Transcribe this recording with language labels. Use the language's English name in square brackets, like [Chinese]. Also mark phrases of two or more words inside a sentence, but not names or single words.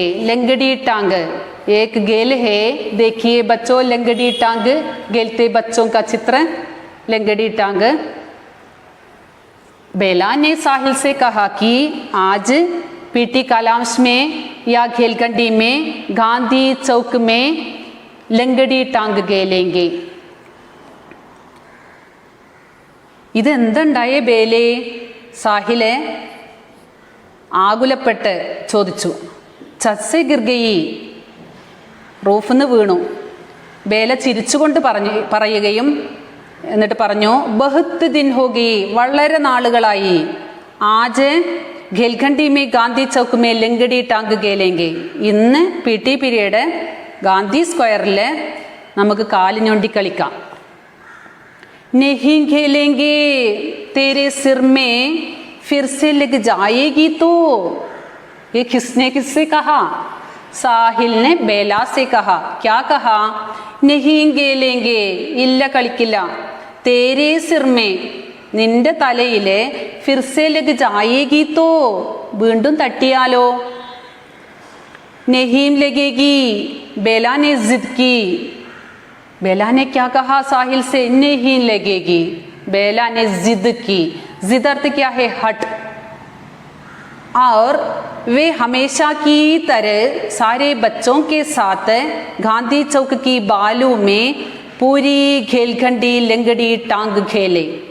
[Hindi] लंगड़ी टांग एक गेल है, देखिए बच्चों लंगड़ी टांग खेलते बच्चों का चित्र, लंगड़ी टांग। बेला ने साहिल से कहा कि आज पीटी कालांश में या घेलखंडी में गांधी चौक में लंगड़ी टांग खेलेंगे। [Malayalam] ഇതെന്തുണ്ടായ ബേലേ? സാഹിലെ ആകുലപ്പെട്ട് ചോദിച്ചു. [Hindi] छत से गिर गई, [Malayalam] റൂഫിന്ന് വീണു. ബേല ചിരിച്ചുകൊണ്ട് പറയുകയും എന്നിട്ട് പറഞ്ഞു [Hindi] बहुत दिन हो गई, [Malayalam] വളരെ നാളുകളായി. [Hindi] आज घेलखंडी में गांधी चौक में लंगड़ी टांग खेलेंगे, [Malayalam] ഇന്ന് പി ടി പീരിയഡ് ഗാന്ധി സ്ക്വയറിൽ നമുക്ക് കാലിഞ്ഞൊണ്ടി കളിക്കാം. [Hindi] नहीं खेलेंगे, तेरे सिर में फिर से लग जाएगी तो। ये किसने किससे कहा? साहिल ने बेला से कहा। क्या कहा? नहीं खेलेंगे, [Malayalam] ഇല്ല കളിക്കില്ല. [Hindi] तेरे सिर में, [Malayalam] നിന്റെ തലയിലെ [Hindi] फिर से लग जाएगी तो, [Malayalam] വീണ്ടും തട്ടിയാലോ? [Hindi] नहीं लगेगी, बेला ने जिद की। बेला ने क्या कहा साहिल से? नहीं लगेगी। बेला ने जिद की। जिद अर्थ क्या है? हट। और वे हमेशा की तरह सारे बच्चों के साथ गांधी चौक की बालू में पूरी घेलखंडी लंगड़ी टांग खेले।